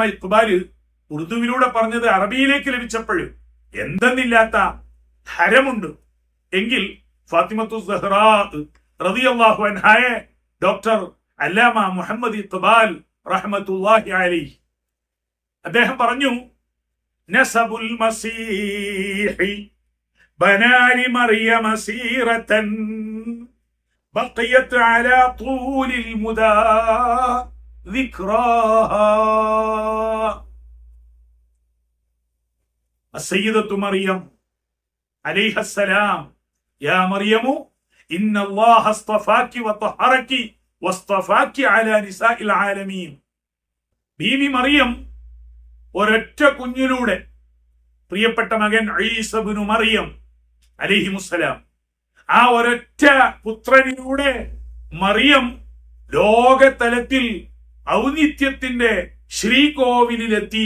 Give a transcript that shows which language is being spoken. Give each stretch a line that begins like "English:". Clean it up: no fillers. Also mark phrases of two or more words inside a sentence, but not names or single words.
Malayalam: ഇഖ്ബാൽ ഉറുദുവിലൂടെ പറഞ്ഞത് അറബിയിലേക്ക് ലഭിച്ചപ്പോൾ എന്തെന്നില്ലാത്ത ഹരമുണ്ട് എങ്കിൽ ഫാത്തിമത്തു സഹ്റാ
Arabic: رضي الله عنها
Malayalam: ഡോക്ടർ അല്ലാമ മുഹമ്മദ് ഇഖ്ബാൽ
Arabic: رحمة الله عليه
Malayalam: അദ്ദേഹം പറഞ്ഞു,
Arabic: نسب المسيح بنى لمريم سيرة بقيت على طول المدى ذكراها. السيدة مريم عليها السلام يا مريم إن الله اصطفاك وطهرك واصطفاك على نساء العالمين.
Malayalam: ബീവി മറിയം ഒരൊറ്റ കുഞ്ഞിലൂടെ പ്രിയപ്പെട്ട മകൻ ഈസ ഇബ്നു മറിയം അലൈഹിമുസ്സലാം, ആ ഒരൊറ്റ പുത്രനിലൂടെ മറിയം ലോകതലത്തിൽ ഔന്നിത്യത്തിന്റെ ശ്രീകോവിലെത്തി.